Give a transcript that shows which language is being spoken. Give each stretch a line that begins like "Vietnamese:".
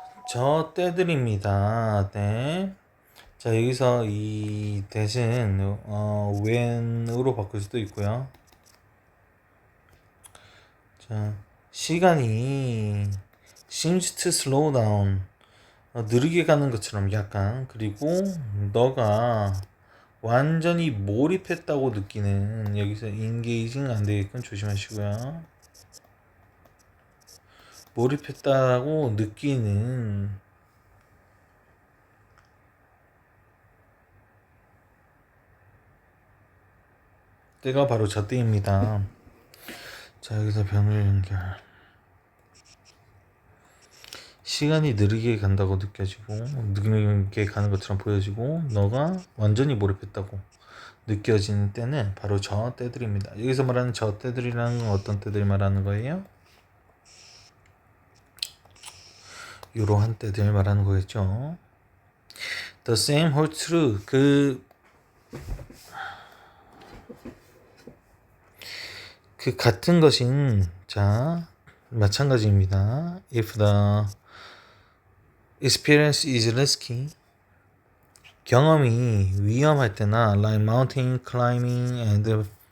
Korean: 저 때들입니다. 네. 자, 여기서 이 대신 when으로 바꿀 수도 있고요. 자, 시간이
English: seems to slow down.
Korean: 느리게 가는 것처럼 약간. 그리고 너가 완전히 몰입했다고 느끼는, 여기서 engaging 안 되게끔 조심하시고요. 몰입했다고 느끼는 때가 바로 저 때입니다. 자, 여기서 변을 연결. 시간이 느리게 간다고 느껴지고 느리게 가는 것처럼 보여지고 너가 완전히 몰입했다고 느껴지는 때는 바로 저 때들입니다. 여기서 말하는 저 때들이라는 건 어떤 때들 말하는 거예요? 이러한 때들 말하는 거겠죠.
English: The same holds true.
Korean: 그 같은 것인, 자, 마찬가지입니다.
English: If the experience is risky,
Korean: 경험이 위험할 때나
English: like mountain climbing and